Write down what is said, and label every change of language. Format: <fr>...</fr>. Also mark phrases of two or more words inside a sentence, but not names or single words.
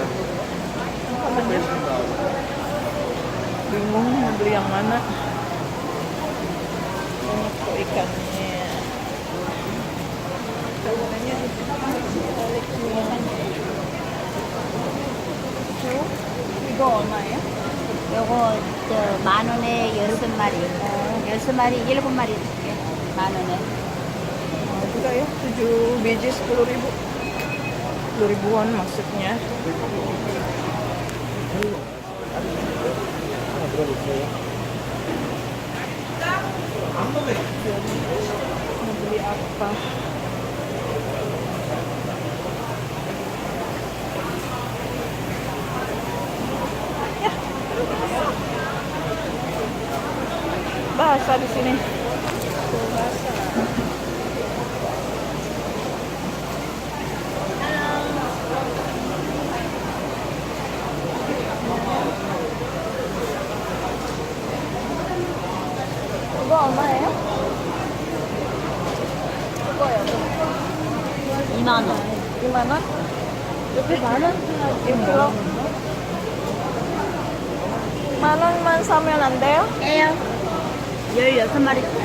<id>Namanya? Bingung mau beli yang mana. Banyak kok ikannya. Ikannya balik</id> <ko>이거 얼마예요? 요거 만 원에 15마리. 15마리, 7마리 줄게. 만 원에.</ko> <id>Juga ya, 7 biji 10.000. 10.000-an maksudnya. Mau beli apa? Ya. Basah di sini. Basah.</id> <ko>이거 얼마예요? 이거요. 2만 원. 2만 원? 여기 만 원? 1kg? 만 원만 사면 안 돼요? 예요. 16마리.</ko>